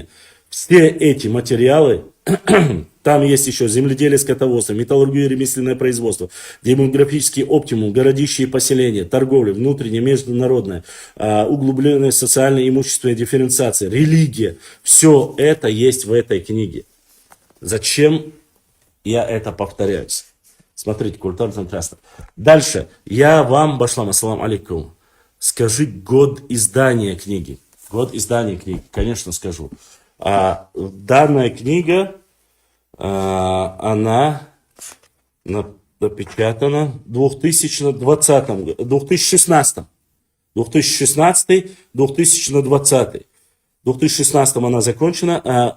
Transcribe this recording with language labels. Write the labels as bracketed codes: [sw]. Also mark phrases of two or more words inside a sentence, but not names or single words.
[ru] Все эти материалы, там есть еще земледелие, скотоводство, металлургия и ремесленное производство, демографический оптимум, городища и поселения, торговля, внутренняя, международная, углубленная социальная и имущественная дифференциация, религия. Все это есть в этой книге. Зачем я это повторяюсь? Смотрите, культурный контраст. Дальше. Я вам, [ar] башлам, السلام عليكم, [ru] скажи год издания книги. Год издания книги, конечно, скажу. Данная книга, она напечатана в 2016. 2020. В 2016 она закончена.